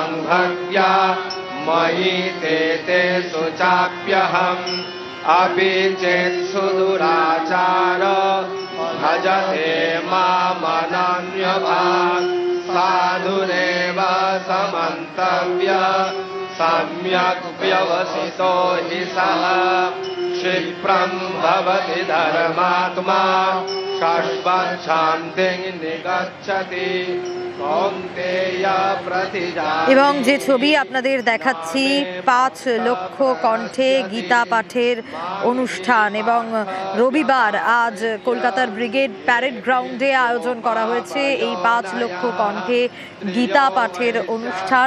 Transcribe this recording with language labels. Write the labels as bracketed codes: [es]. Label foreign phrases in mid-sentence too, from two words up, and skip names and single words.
[sa] भक्त्या मयि ते तेषु चाप्यहम् अपि चेत् सुदुराचार भजते मामनन्यभाक् साधुरेव समन्तव्य सम्यक् व्यवसितो हि सः क्षिप्रं भवति धर्मात्मा शाश्वतशान्तिं निगच्छति। [bn] এবং যে ছবি আপনাদের দেখাচ্ছি ৫ লক্ষ কণ্ঠে গীতা পাঠের অনুষ্ঠান, এবং রবিবার আজ কলকাতার ব্রিগেড প্যারেড গ্রাউন্ডে আয়োজন করা হয়েছে এই ৫ লক্ষ কণ্ঠে গীতা পাঠের অনুষ্ঠান।